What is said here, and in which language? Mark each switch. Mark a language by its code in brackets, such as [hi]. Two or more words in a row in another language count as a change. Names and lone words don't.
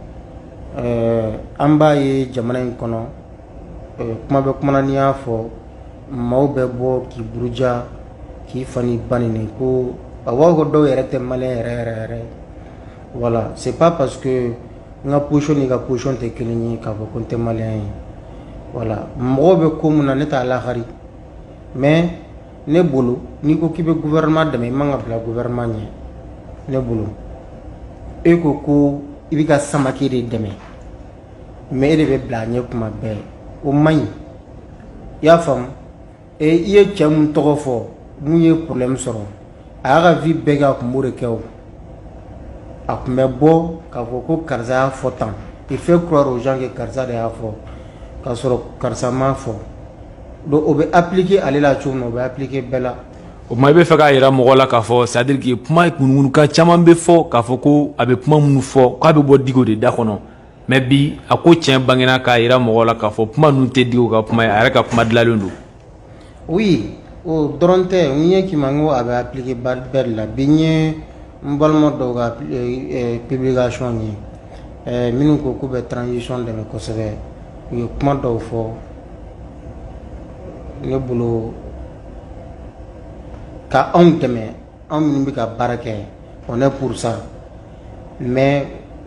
[bm] an b'a ye jamana in kɔnɔ kuma bɛ kuma na n'i y'a fɔ maaw bɛ bɔ k'i buruja k'i fa ni ba nin ko awɔ ko dɔw yɛrɛ tɛ maliyɛn yɛrɛ [fr] voilà c'est pas parce que [bm] n ka position n'i ka position tɛ kelen ye k'a fɔ ko n tɛ maliyɛn ye voilà mɔgɔw bɛ ko mun na ne t'a lahari mais ne bolo n'i ko k'i bɛ gouvernement dɛmɛ i man ka bila gouvernement ɲɛ ne bolo e ko i bɛ ka Samake de dɛmɛ mais e de bɛ bila a ɲɛ kuma bɛɛ o man ɲi i y'a faamu i ye cɛ mun tɔgɔ fɔ mun ye problème sɔrɔ a y'a ka vie bɛɛ kɛ a tun b'o de kɛ o a tun bɛ bɔ k'a fɔ ko karisa y'a fɔ tan [fr] il fait croire aux gens que [bm] karisa de y'a fɔ k'a sɔrɔ karisa m'a fɔ donc o bɛ appliquer ale la cogo min na o bɛ appliquer bɛɛ la. O tuma i bɛ fɛ k'a jira mɔgɔ la k'a fɔ [fr] c'est à dire que [bm] kuma ŋunuŋunukan caman bɛ fɔ k'a fɔ ko a bɛ kuma minnu fɔ k'a bɛ bɔ Diko de da kɔnɔ mais bi a ko tiɲɛ bangena k'a jira mɔgɔ la k'a fɔ kuma ninnu tɛ Diko ka kuma ye a yɛrɛ ka kuma dilanlen don. oui o dɔrɔn tɛ n ye k'i ma n ko a bɛ appliquer bɛɛ de la bi n ye n balima dɔw ka publication ye minnu ko k'u bɛ transition dɛmɛ kosɛbɛ u ye kuma dɔw fɔ ne bolo ka anw dɛmɛ anw minnu bɛ ka baara kɛ [fr] on est pour ça mais